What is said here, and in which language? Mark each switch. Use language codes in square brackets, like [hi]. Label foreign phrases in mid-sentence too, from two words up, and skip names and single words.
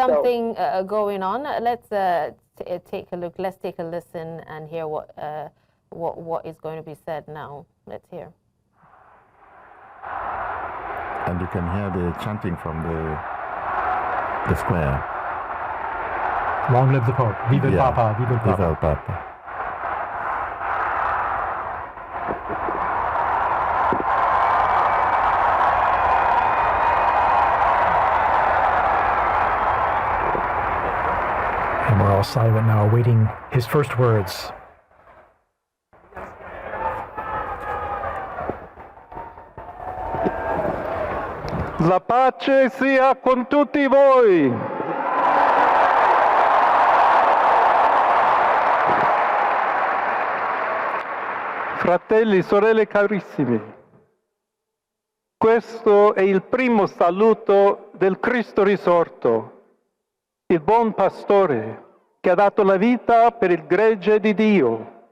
[en] something going on. Let's take a look. Let's take a listen and hear what is going to be said now. Let's hear. And you can hear the chanting from the square. Long live the Pope. [es] Viva el Papa. Viva el Papa. Viva el Papa. [en] And we're all silent now, awaiting his first words. [it] La pace sia con tutti voi. Fratelli, sorelle carissimi, questo è il primo saluto del Cristo risorto, il buon pastore che ha dato la vita per il gregge di Dio.